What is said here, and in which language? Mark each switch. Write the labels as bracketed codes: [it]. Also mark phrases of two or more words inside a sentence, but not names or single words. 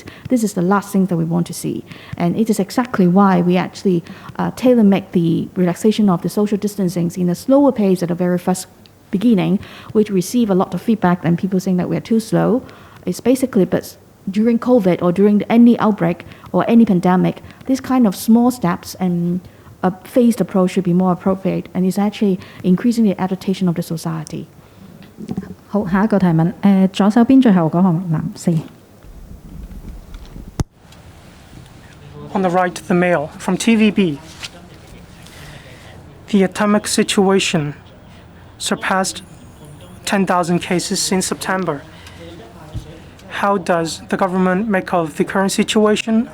[en] This is the last thing that we want to see. And it is exactly why we actually tailor-make the relaxation of the social distancing in a slower pace at the very first beginning, which receive a lot of feedback and people saying that we are too slow. It's basically, but during COVID or during any outbreak or any pandemic, these kind of small steps and a phased approach should be more appropriate, and it's actually increasing the adaptation of the society. [yue] 好，下一個提問，左手邊最後嗰行男士。 [en] On the right, the male from TVB. The epidemic situation surpassed 10,000 cases since September. How does the government make of the current situation?